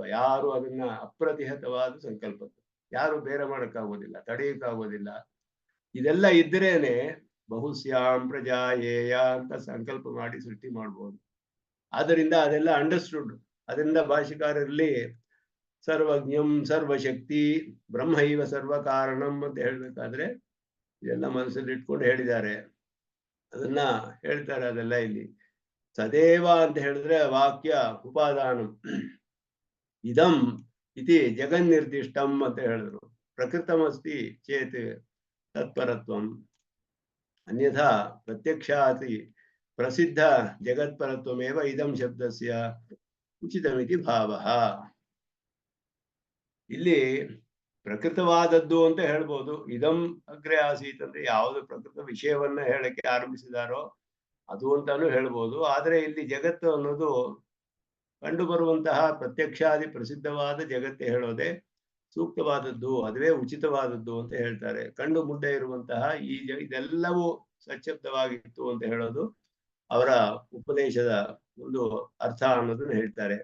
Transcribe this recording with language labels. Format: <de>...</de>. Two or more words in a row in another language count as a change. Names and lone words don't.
<kn>ಯಾರು ಅದನ್ನ ಅಪ್ರತಿಹತವಾದ ಸಂಕಲ್ಪತ್ವ, ಯಾರು ಬೇರೆ ಮಾಡಕ್ಕಾಗೋದಿಲ್ಲ, ತಡೆಯಕ್ಕಾಗೋದಿಲ್ಲ. ಇದೆಲ್ಲ ಇದ್ರೇನೆ</kn> <sa>ಬಹುಶ್ಯಾಂ ಪ್ರಜಾಯೇಯ</sa> <kn>ಅಂತ ಸಂಕಲ್ಪ ಮಾಡಿ ಸೃಷ್ಟಿ ಮಾಡ್ಬೋದು. ಆದ್ದರಿಂದ ಅದೆಲ್ಲ ಅಂಡರ್ಸ್ಟುಡ್. ಅದರಿಂದ ಭಾಷಿಕಾರರಲ್ಲಿ</kn> <sa>ಸರ್ವಜ್ಞಂ, ಸರ್ವಶಕ್ತಿ, ಬ್ರಹ್ಮೈವ ಸರ್ವ ಕಾರಣಂ</sa> <kn>ಅಂತ ಹೇಳ್ಬೇಕಾದ್ರೆ ಇದೆಲ್ಲ ಮನಸ್ಸಲ್ಲಿ ಇಟ್ಕೊಂಡು ಹೇಳಿದ್ದಾರೆ. ಅದನ್ನ ಹೇಳ್ತಾರೆ. ಅದೆಲ್ಲ ಇಲ್ಲಿ ಸದೇವ ಅಂತ ಹೇಳಿದ್ರೆ</kn> <sa>ವಾಕ್ಯ ಉಪಾದಾನಂ. ಇದಂ ಇತಿ ಜಗನ್ನಿರ್ದಿಷ್ಟಂ</sa> <kn>ಅಂತ ಹೇಳಿದ್ರು.</kn> <sa>ಪ್ರಕೃತಮಸ್ತಿ ಚೇತ್ ತತ್ಪರತ್ವಂ, ಅನ್ಯಥಾ ಪ್ರತ್ಯಕ್ಷಾತಿ ಪ್ರಸಿದ್ಧ ಜಗತ್ಪರತ್ವಮೇವ ಇದಂ ಶಬ್ದಸ್ಯ ಉಚಿತಮಿತಿ ಭಾವಃ.</sa> <kn>ಇಲ್ಲಿ ಪ್ರಕೃತವಾದದ್ದು ಅಂತ ಹೇಳ್ಬೋದು.</kn> <sa>ಇದಂ ಅಗ್ರೆ ಆಸೀತ್</sa> <kn>ಅಂದ್ರೆ ಯಾವುದು ಪ್ರಕೃತ ವಿಷಯವನ್ನ ಹೇಳಕ್ಕೆ ಆರಂಭಿಸಿದಾರೋ ಅದು ಅಂತಾನು ಹೇಳ್ಬೋದು. ಆದ್ರೆ ಇಲ್ಲಿ ಜಗತ್ತು ಅನ್ನೋದು ಕಂಡು ಬರುವಂತಹ ಪ್ರತ್ಯಕ್ಷಾದಿ ಪ್ರಸಿದ್ಧವಾದ ಜಗತ್ತೇ ಹೇಳೋದೆ ಸೂಕ್ತವಾದದ್ದು, ಅದುವೇ ಉಚಿತವಾದದ್ದು ಅಂತ ಹೇಳ್ತಾರೆ. ಕಂಡು ಮುಂದೆ ಇರುವಂತಹ ಇದೆಲ್ಲವೂ ಸಚ್ಛಬ್ದವಾಗಿತ್ತು ಅಂತ ಹೇಳೋದು ಅವರ ಉಪದೇಶದ ಒಂದು ಅರ್ಥ ಅನ್ನೋದನ್ನ ಹೇಳ್ತಾರೆ.</kn>